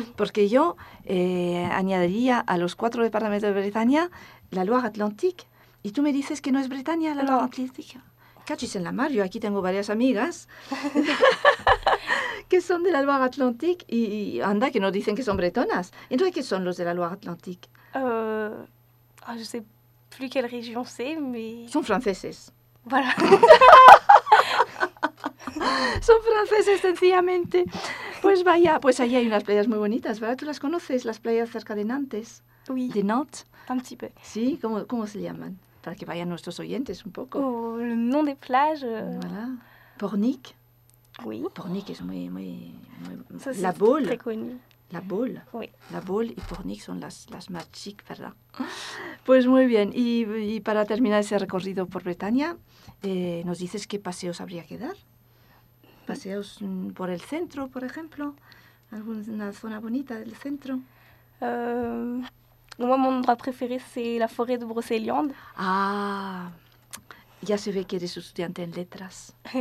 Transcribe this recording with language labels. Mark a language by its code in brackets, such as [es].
[es] Porque yo añadiría a los 4 departamentos de Bretaña la Loire Atlantique. Y tú me dices que no es Bretaña la Loire Atlantique. Cachis en la mar, yo aquí tengo varias amigas que son de la Loire Atlantique y anda, que nos dicen que son bretonas. Entonces, ¿qué son los de la Loire Atlantique? [fr] Je sais plus quelle région c'est, mais... [es] Son franceses. [fr] Voilà. [es] Son franceses, sencillamente. Pues vaya, pues ahí hay unas playas muy bonitas, ¿verdad? ¿Tú las conoces, las playas cerca de Nantes? [fr] Oui. [es] ¿De Nantes? [fr] Un petit peu. [es] ¿Sí? ¿Cómo se llaman? Para que vayan nuestros oyentes un poco. [fr] Le nom des plages. Voilà. Pornic. Oui. [es] Pornic es muy, muy, muy... [fr] Ça, la Baule. Très connu. La Baule. Oui. [es] La Baule y Pornic son las más chic, ¿verdad? Pues muy bien. Y para terminar ese recorrido por Bretaña, ¿nos dices qué paseos habría que dar? ¿Paseos por el centro, por ejemplo? ¿Alguna zona bonita del centro? [fr] Moi, mon endroit préféré, c'est la forêt de Brocéliande. [es] Ah, ya se ve que eres estudiante en letras.